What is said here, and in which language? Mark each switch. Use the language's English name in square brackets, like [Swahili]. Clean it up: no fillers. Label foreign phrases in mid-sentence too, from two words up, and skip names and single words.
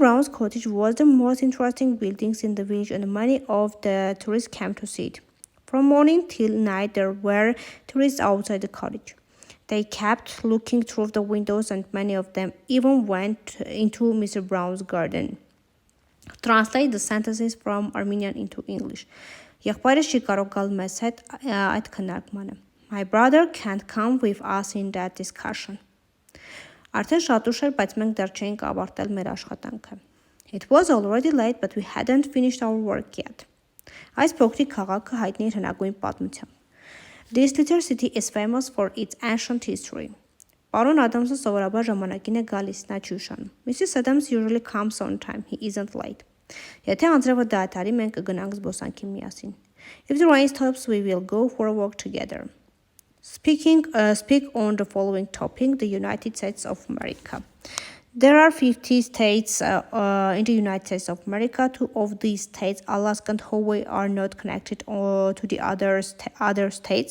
[English] Brown's cottage was the most interesting buildings in the village, and many of the tourists came to see it. From morning till night there were tourists outside the cottage. They kept looking through the windows, and many of them even went into Mr. Brown's garden. Translate the sentences from Armenian into English. [Armenian] Եղբայրս չի կարող գալ մեզ հետ այդ քննարկմանը. [English] My brother can't come with us in that discussion. [Armenian] Արդեն շատ ուշ էր, բայց մենք դեռ չէինք ավարտել մեր աշխատանքը. [English] It was already late, but we hadn't finished our work yet. [Armenian] Այս փոքրիկ քաղաքը հայտնի էր հնագույն պատմությամբ. [English] This little city is famous for its ancient history. [Armenian] Պարոն Ադամսը սովորաբար ժամանակին է գալիս, նա չի ուշանում. [English] Mrs. Adams usually comes on time, he isn't late. [Armenian] Եթե անձրևը դադարի, մենք կգնանք զբոսանքի միասին. [English] If the rain stops, we will go for a walk together. Speak on the following topic, the United States of America. There are 50 states in the United States of America. Two of these states, Alaska and Hawaii, are not connected to the other states.